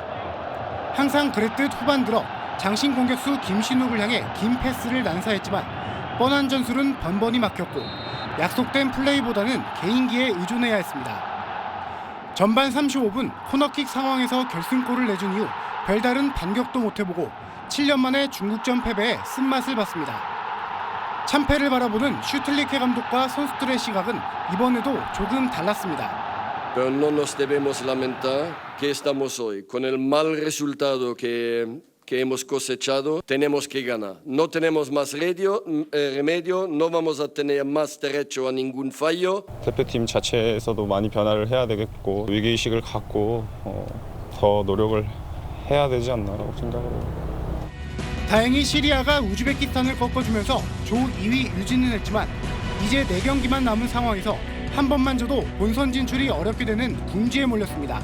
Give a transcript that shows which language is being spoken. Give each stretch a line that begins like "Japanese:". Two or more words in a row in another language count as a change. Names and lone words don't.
Korean: 항상 그랬듯 후반 들어 장신 공격수 김신욱을 향해 긴 패스를 난사했지만 뻔한 전술은 번번이 막혔고 약속된 플레이보다는 개인기에 의존해야 했습니다. 전반 35분 코너킥 상황에서 결승골을 내준 이후 별다른 반격도 못해보고 7년 만에 중국전 패배에 쓴맛을 봤습니다. 참패를 바라보는 슈틸리케 감독과 선수들의 시각은 이번에도 조금 달랐습니다.
Spanish: Pero no nos debemos lamentar que estamos hoy con el mal resultado que que hemos cosechado, tenemos que ganar. No tenemos más remedio, no vamos a tener más derecho a ningún fallo.
Korean: 대표팀 자체에서도 많이 변화를 해야 되겠고 위기의식을 갖고 더 노력을 해야 되지 않나라고 생각을 해요. 다행히 시리아가 우즈베키스탄을 꺾어주면서 조 2위 유지는 했지만 이제 4경기만 남은 상황에서 한 번만 져도 본선 진출이 어렵게 되는 궁지에 몰렸습니다.